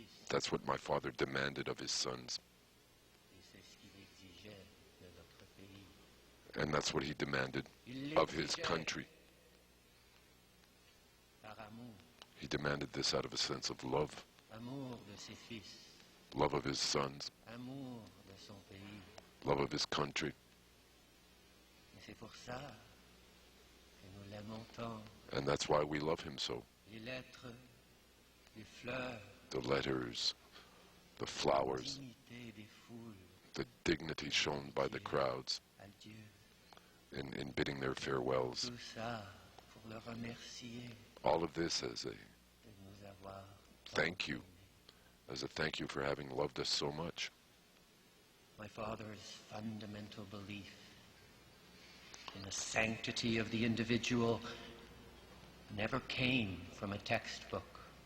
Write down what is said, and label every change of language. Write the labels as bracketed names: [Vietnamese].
[English] That's what my father demanded of his sons. [French] Et c'est ce qu'il exigeait de notre pays. [English] And that's what he demanded [French] Il [English] of his [French] l'exigeait [English] country. [French] par amour, [English] He demanded this out of a sense of love. [French] amour de ses fils, [English] Love of his sons. [French] amour de son pays. [English] Love of his country. [French] Et c'est pour ça que nous l'aimons tant. [English] And that's why we love him so. [French] Les lettres, les fleurs, [English] The letters, the flowers, [French] l'intimité des foules, [English] the dignity shown by the crowds [French] adieu. [English] in bidding their farewells. [French] Tout ça pour le remercier [English] All of this as a [French] de nous avoir [English] thank you, as a thank you for having loved us so much. My father's fundamental belief in the sanctity of the individual never came from a textbook.